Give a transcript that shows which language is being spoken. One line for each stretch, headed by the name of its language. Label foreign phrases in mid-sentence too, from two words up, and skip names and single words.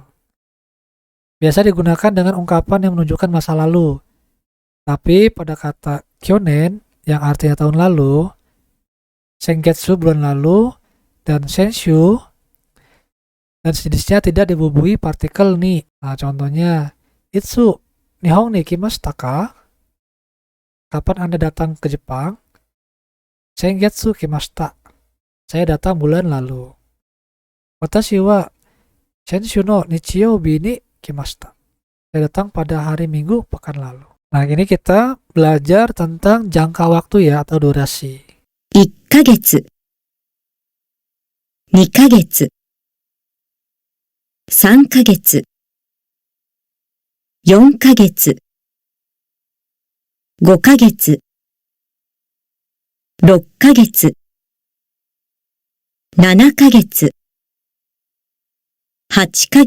Indonesian: Biasa digunakan dengan ungkapan yang menunjukkan masa lalu. Tapi pada kata kyonen yang artinya tahun lalu, sengetsu bulan lalu, dan senshu dan sejenisnya tidak dibubuhi partikel ni. Nah, contohnya,
Japanese: いつ日本に来ましたか?
Indonesian: Kapan Anda datang ke Jepang?
Japanese: 先月来ました.
Indonesian: Saya datang bulan lalu.
Japanese: 私は先週の日曜日に来ました.
Indonesian: Saya datang pada hari Minggu pekan lalu. Nah, ini kita belajar tentang jangka waktu ya atau durasi.
Japanese: 1 ヶ月、2ヶ月、3ヶ月、4ヶ月、5 ヶ月、6ヶ月、7ヶ月、8ヶ